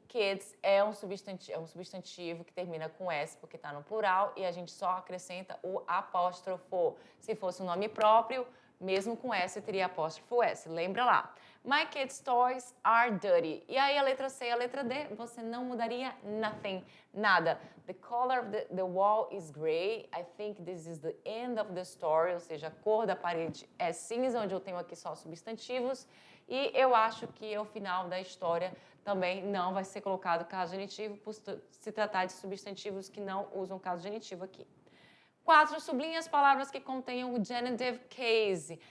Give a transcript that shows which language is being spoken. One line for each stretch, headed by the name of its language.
Portuguese: kids é um substantivo que termina com S porque está no plural e a gente só acrescenta o apóstrofo. Se fosse um nome próprio, mesmo com S, teria apóstrofo S. Lembra lá.
English: My kids' toys are dirty.
Portuguese: E aí a letra C e a letra D, você não mudaria
English: nothing,
Portuguese: nada.
English: The color of the wall is gray. I think this is the end of the story.
Portuguese: Ou seja, a cor da parede é cinza, onde eu tenho aqui só substantivos. E eu acho que o final da história também não vai ser colocado caso genitivo, por se tratar de substantivos que não usam caso genitivo aqui. 4, sublinhe as palavras que contenham o genitive case.